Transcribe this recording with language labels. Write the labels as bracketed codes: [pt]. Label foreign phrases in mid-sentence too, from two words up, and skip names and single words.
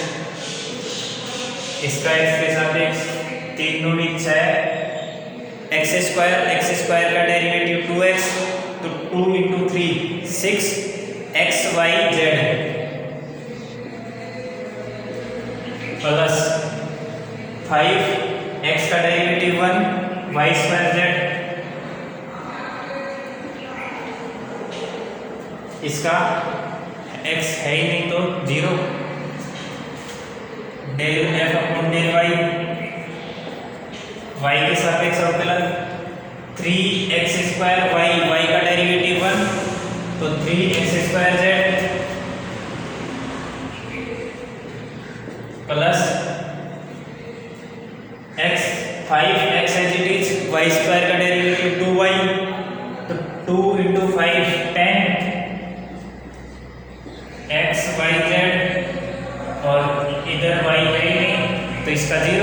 [hi] इसका x के सापेक्ष 3 दूनी 6 x² का डेरिवेटिव 2x तो 2 × 3 6 x y z प्लस 5 x का डेरिवेटिव 1 y² z, इसका x है ही नहीं तो 0, [en] del f upon del y, [hi] y के सापेक्ष अवकलन 3x² y, y का डेरिवेटिव 1 तो 3x² z प्लस x 5x [en] as it is, [hi] y² का डेरिवेटिव 2y तो 2 × 5 10 x y z और इधर y है ही नहीं तो इसका 0।